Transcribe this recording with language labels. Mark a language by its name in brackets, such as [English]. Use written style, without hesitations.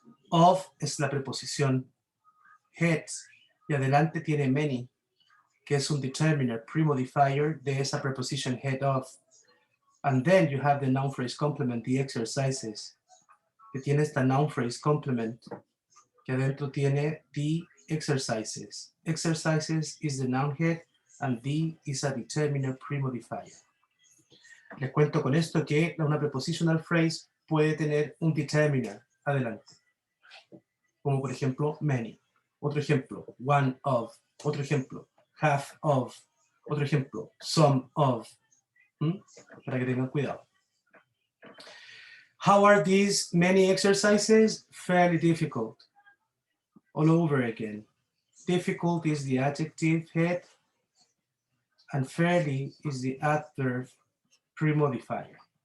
[Spanish] Of es la preposición. Head, y adelante tiene many, que es un determiner, pre-modifier de esa preposition head of. [English] And then you have the noun phrase complement, the exercises, [Spanish] que tiene esta [English] noun phrase complement, [Spanish] que adentro tiene [English] the exercises. Exercises is the noun head, and the is a determiner pre-modifier. [Spanish] Les cuento con esto que una prepositional phrase puede tener un determiner adelante, como por ejemplo many. Otro ejemplo, [English] one of. [Spanish] Otro ejemplo, [English] half of. [Spanish] Otro ejemplo, [English] some of. [Spanish] Para que tengan cuidado. [English] How are these many exercises? Fairly difficult. All over again. Difficult is the adjective head, and fairly is the adverb pre-modifier.